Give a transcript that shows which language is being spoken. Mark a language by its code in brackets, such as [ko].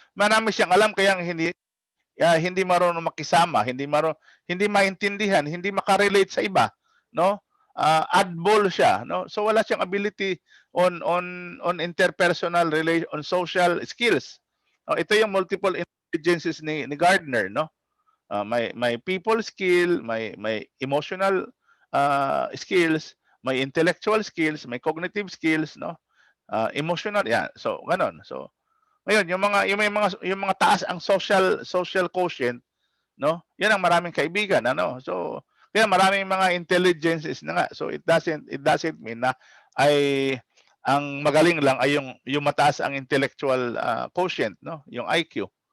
[tl] Marami siyang alam kaya hindi marunong makisama, hindi maintindihan, hindi makarelate sa iba, no? Oddball siya, no? [en] So [tl] wala siyang [en] ability on interpersonal relation, on social skills. [tl] Ito yung [en] multiple intelligences ni Gardner, no? May people skill, may emotional skills, may intellectual skills, may cognitive skills, no? Emotional, yeah. So ganon. [tl] So ngayon, yung mga taas ang social quotient, no? Yan ang maraming kaibigan, ano? So kaya maraming mga intelligences na nga. So [en] it doesn't mean [tl] na ay ang magaling lang ay yung mataas ang intellectual quotient, no? Yung IQ.